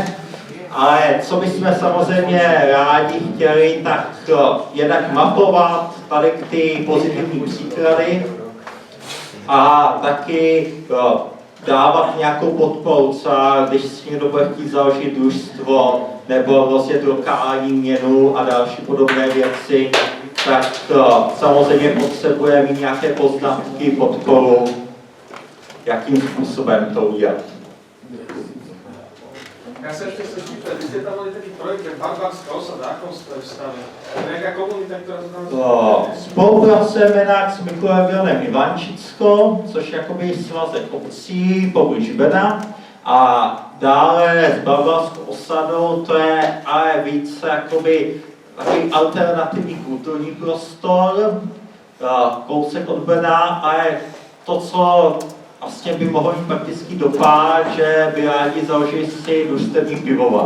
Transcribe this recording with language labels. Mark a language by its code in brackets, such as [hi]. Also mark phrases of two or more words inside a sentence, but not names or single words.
[cs] Ale co bychom samozřejmě rádi chtěli, tak jednak mapovat tady ty pozitivní příklady a taky dávat nějakou podporu, když si někdo bude chtít založit družstvo nebo rozjet lokální měnu a další podobné věci, tak samozřejmě potřebuje mít nějaké poznatky, podporu, jakým způsobem to udělat. [sk] Ja sa ešte chcem pýtať, vy ste tam mali taký projekt, jak Barbarská osada, ako ste v stave? Nejaká komunita, ktorá sa tam... [cs] Spolupracujeme s mikroregionem Ivančicko, což je jakoby svazek obcí poblíž Brna. A dále s Barbarskou osadou, to je ale více jakoby takový alternativní kulturní prostor, kousek od Brna, ale to, co vlastně by mohlo mít praktický dopad, že by rádi založili si družstevní pivovar.